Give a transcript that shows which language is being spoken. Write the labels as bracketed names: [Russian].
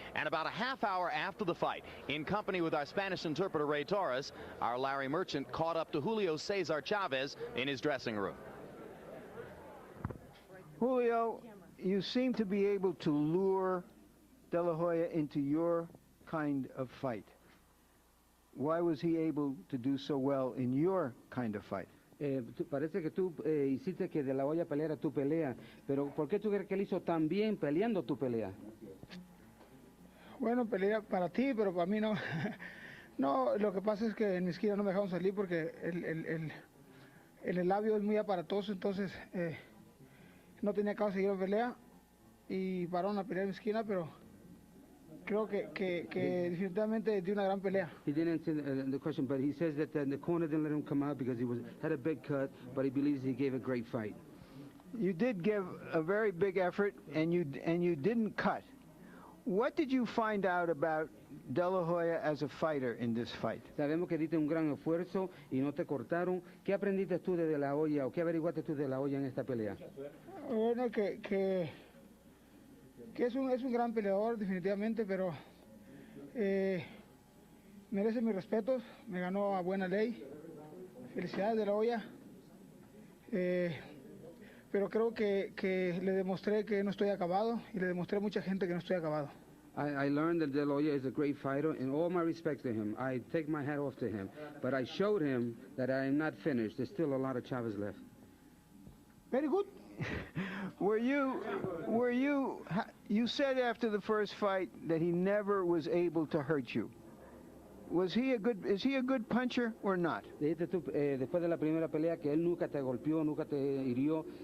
[English] And about a half hour after the fight, in company with our Spanish interpreter Ray Torres, our Larry Merchant caught up to Julio César Chávez in his dressing room. Julio, you seem to be able to lure De La Hoya into your kind of fight. Why was he able to do so well in your kind of fight? [Spanish] Parece que tú hiciste que De La Hoya peleara tu pelea, pero ¿por qué tú crees que él hizo tan bien peleando tu pelea? Bueno, pelea para ti, pero para mí no. No, lo que pasa es que en mi esquina no me dejaron salir porque el labio es muy aparatoso, entonces no tenía caso seguir la pelea y pararon a pelear en mi esquina, pero creo que definitivamente dio una gran pelea. [English] He didn't answer the question, but he says that the corner didn't let him come out because he had a big cut, but he believes he gave a great fight. You did give a very big effort, and you didn't cut. What did you find out about De La Hoya as a fighter in this fight? [Spanish] Sabemos que diste un gran esfuerzo y no te cortaron. ¿Qué aprendiste tú de La Hoya o qué averiguaste tú de La Hoya en esta pelea? Bueno, que es un gran peleador definitivamente, pero merece mis respetos, me ganó a buena ley. Felicidades De La Hoya. Pero creo que le demostré que no estoy acabado y le demostré a mucha gente que no estoy acabado. [English] I learned that De La Hoya is a great fighter, and all my respect to him. I take my hat off to him. But I showed him that I am not finished. There's still a lot of Chavez left. Very good. You said after the first fight that he never was able to hurt you. Is he a good puncher or not? [Spanish] Dijiste tú después de la primera pelea que él nunca te golpeó, nunca te hirió.